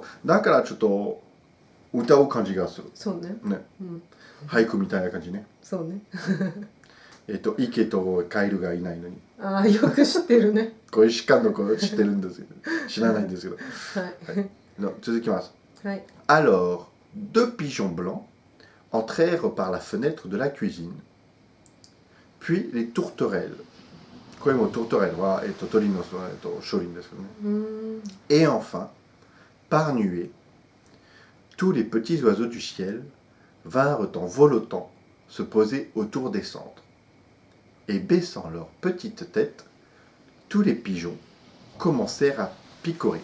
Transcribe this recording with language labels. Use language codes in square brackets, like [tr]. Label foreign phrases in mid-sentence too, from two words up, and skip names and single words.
[ja] だからちょっと歌う感じがする。そうね。ね。俳句みたいな感じね。そうね。池とカエルがいないのに。ああ、よく知ってるね。これしかの子知ってるんですけど、知らないんですけど。はい。続きます。はい。 [fr] Alors, 2 pigeons blancs entrèrent par la fenêtre de la cuisine. Puis les tourterelles. [ja] これもtourterelleは鳥の商品ですけどね。 [fr] Et enfin, par nuée, tous les petits oiseaux du ciel vinrent en voletant se poser autour des cendres. Et baissant leurs petites têtes, tous les pigeons commencèrent à picorer.